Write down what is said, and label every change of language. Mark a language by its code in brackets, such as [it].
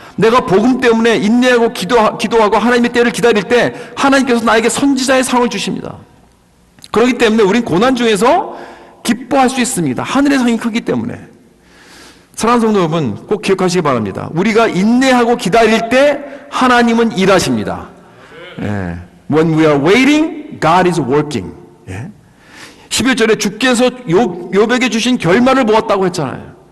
[ko] 내가 복음 때문에 인내하고 기도하고 하나님의 때를 기다릴 때 하나님께서 나에게 선지자의 상을 주십니다. 그렇기 때문에 우린 고난 중에서 기뻐할 수 있습니다. 하늘의 상이 크기 때문에. 사랑하는 성도 여러분, 꼭 기억하시기 바랍니다. 우리가 인내하고 기다릴 때 하나님은 일하십니다. [en] When we are waiting, God is working. [ko] 11절에 주께서 욥에게 주신 결말을 보았다고 했잖아요.